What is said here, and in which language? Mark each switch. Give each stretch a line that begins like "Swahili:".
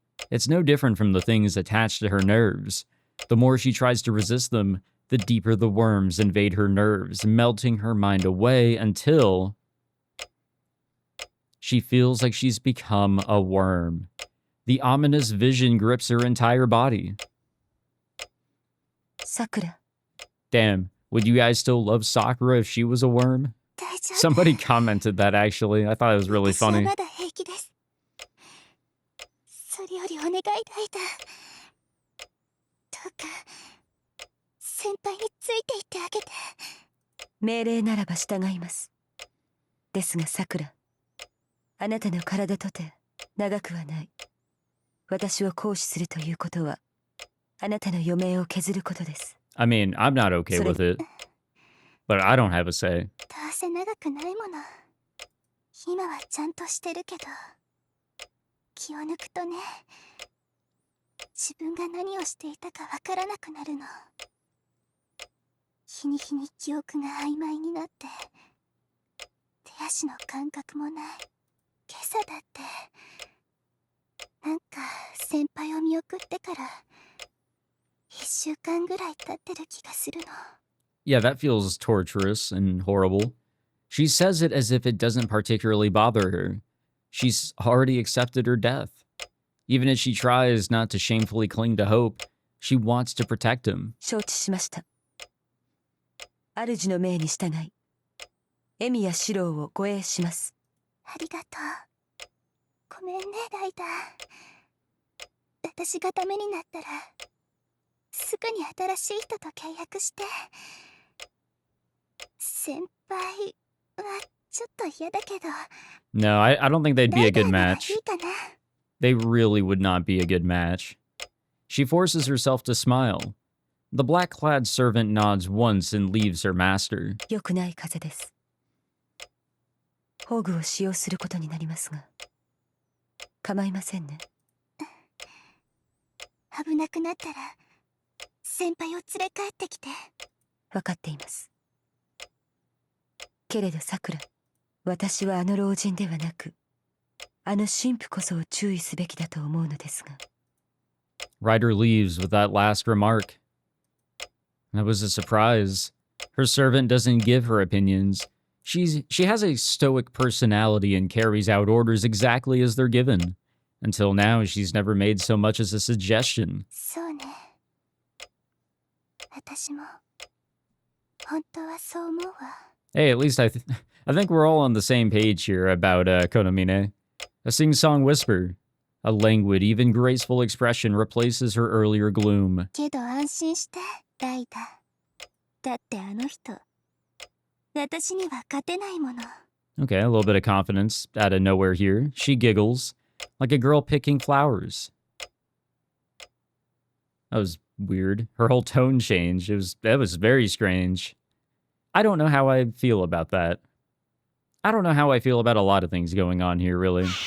English: It's no different from the things attached to her nerves. The more she tries to resist them, the deeper the worms invade her nerves, melting her mind away until she feels like she's become a worm. The ominous vision grips her entire body. Sakura. Damn, would you guys still love Sakura if she was a worm?
Japanese: 大丈夫。
English: Somebody commented that actually. I thought it was really
Japanese: 私は
English: funny.
Japanese: まだ平気です。それよりお願いライダー。どうか先輩についていってあげて。命令ならば従います。ですが桜、あなたの体とて長くはない。私を行使するということは、あなたの余命を削ることです。
English: I mean, I'm not okay with it. But I don't have a say.
Japanese: どうせ長くないもの。今はちゃんとしてるけど、気を抜くとね、自分が何をしていたかわからなくなるの。日に日に記憶が曖昧になって、手足の感覚もない。今朝だって、なんか先輩を見送ってから1週間ぐらい経ってる気がするの。
English: Yeah, that feels torturous and horrible. She says it as if it doesn't particularly bother her. She's already accepted her death. Even as she tries not to shamefully cling to hope, she wants to protect him.
Japanese: 承知しました。主の命に従い、エミやシロウを護衛します。ありがとう。ごめんね、ライダー。私がダメになったら、すぐに新しい人と契約して。先輩はちょっと嫌だけど。
English: No, I don't think they'd be a good
Japanese: ライダーならい
English: match.
Japanese: いかな。
English: They really would not be a good match. She forces herself to smile. The black-clad servant nods once and leaves her master.
Japanese: 良くない風です。宝具を使用することになりますが、構いませんね。危なくなったら、先輩を連れ帰ってきて。わかっています。けれど桜、私はあの老人ではなく、あの神父こそ注意すべきだと思うのですが。
English: Ryder leaves with that last remark. That was a surprise. Her servant doesn't give her opinions. She has a stoic personality and carries out orders exactly as they're given. Until now, she's never made so much as a suggestion.
Japanese: そうね。私も本当はそう思うわ。
English: Hey, at least I think we're all on the same page here about Konomine. A sing-song whisper. A languid, even graceful expression replaces her earlier gloom.
Japanese: けど安心して、ライダー。だってあの人、私には勝てないもの。
English: Okay, a little bit of confidence out of nowhere here. She giggles, like a girl picking flowers. That was weird. Her whole tone changed. That was very strange. I don't know how I feel about that. I don't know how I feel about a lot of things going on here, really.